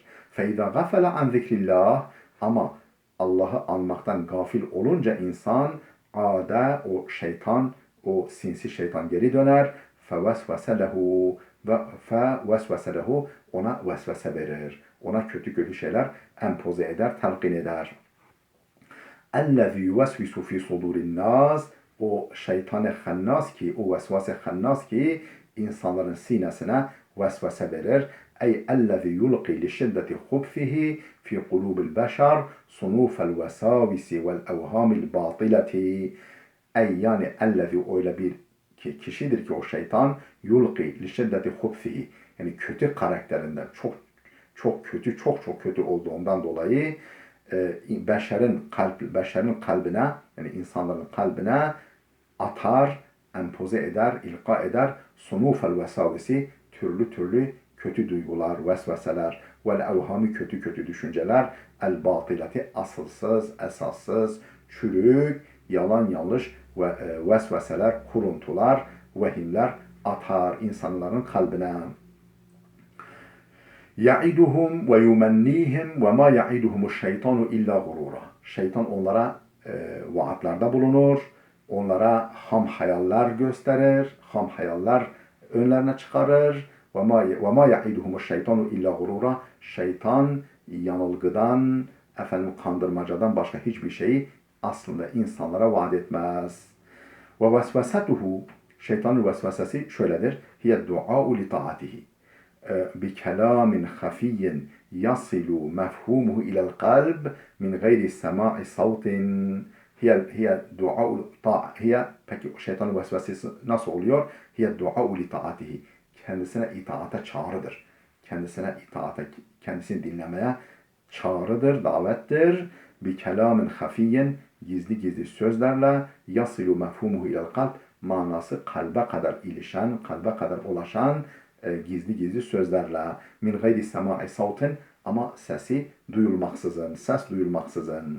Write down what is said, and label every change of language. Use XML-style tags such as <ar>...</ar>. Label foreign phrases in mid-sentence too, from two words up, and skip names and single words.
<ar>فإذا غفل عن ذكر الله,</ar> <tr>ama Allah'ı anmaktan gafil olunca insan, ada, o şeytan, o sinsi şeytan geri döner.</tr> <ar>فوسوس له، فوسوس له,</ar> <tr>ona vesvese verir. Ona kötü şeyler empoze eder, telkin eder.</tr> <ar>اَلَّذِي يُوَسْوِسُ فِي صُدُورِ النَّاسِ,</ar> <tr>o şeytan-ı hannas ki, o vesvase hannas ki insanların sinesine vesvese verir.</tr> <ar>Ey اَلَّذِي يُلْقِي لِشِدَّةِ خُبْثِهِ فِي قُلُوبِ الْبَشَرِ صُنُوفَ الْوَسَاوِسِ وَالْاَوْهَامِ الْبَاطِلَةِ.</ar> <tr>Ey, yani ellezî, öyle bir kişidir ki o şeytan,</tr> <ar>يلقي لشدة خبثه,</ar> <tr>yani kötü karakterinden, çok kötü olduğundan dolayı beşerin kalbine, yani insanların kalbine atar, empoze eder, ilka eder,</tr> <ar>صنوف الوساوس,</ar> <tr>türlü kötü duygular, vesveseler,</tr> <ar>والأوهام,</ar> <tr>kötü düşünceler,</tr> <ar>الباطلة,</ar> <tr>asılsız, esassız, çürük, yalan yanlış ve vesveseler, kuruntular, vehimler atar insanların kalbine.</tr> <ar>يَعِدُهُمْ وَيُمَنِّيهِمْ وَمَا يَعِدُهُمُ الشَّيْطَانُ اِلَّا غُرُورًا.</ar> <tr>Şeytan onlara vaatlerde bulunur, onlara ham hayaller gösterir, ham hayaller önlerine çıkarır.</tr> <ar>وَمَا يَعِدُهُمُ الشَّيْطَانُ اِلَّا غُرُورًا.</ar> <tr>Şeytan yanılgıdan, kandırmacadan başka hiçbir şeyi aslında insanlara vaat etmez. وَوَسْوَسَتُهُ, şeytanın vesvesesi şöyledir.</tr> <ar>هِيَ الدُّعَاءُ لِطَاعَتِهِ بكلام خفي يصل مفهومه إلى القلب من غير سماع صوت. هي الدعاء</ar> <tr>ta, peki şeytanın vesvesesi nasıl oluyor?</tr> <ar>هي الدعاء لطاعته,</ar> <tr>kendisine itaate çağrıdır. Kendisini dinlemeye çağrıdır, davettir.</tr> <ar>بكلام خفي,</ar> <tr>gizli sözlerle,</tr> <ar>يصل مفهومه إلى القلب,</ar> <tr>manası kalbe kadar ilişen, kalbe kadar ulaşan gizli sözlerle,</tr> <ar>من غير سماع صوت,</ar> <tr>ama sesi duyulmaksızın, ses duyulmaksızın.</tr>